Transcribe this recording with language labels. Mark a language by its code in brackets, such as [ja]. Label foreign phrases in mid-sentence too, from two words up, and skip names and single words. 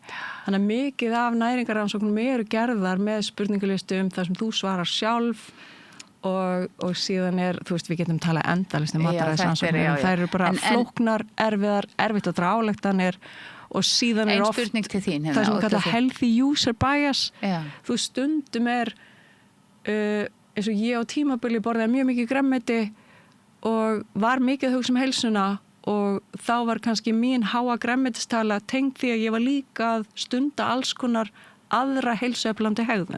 [is] Þannig að mikið af næringarrannsóknum eru gerðar með spurningalistu þar sem þú svarar sjálf og síðan þú veist, við getum talað endalist mataræðisrannsóknum. Það eru bara flóknar, erfitt að draga ályktanir og síðan er oft það sem kallað [en] healthy user bias. [is] Þú stundum eins og ég á tímabili borðaði mjög mikið gremmeti og var mikið að hugsa heilsuna og þá var kannski mín háa gremmetistala tengd því að ég var líka að stunda alls konar aðra heilsueflandi hegðun.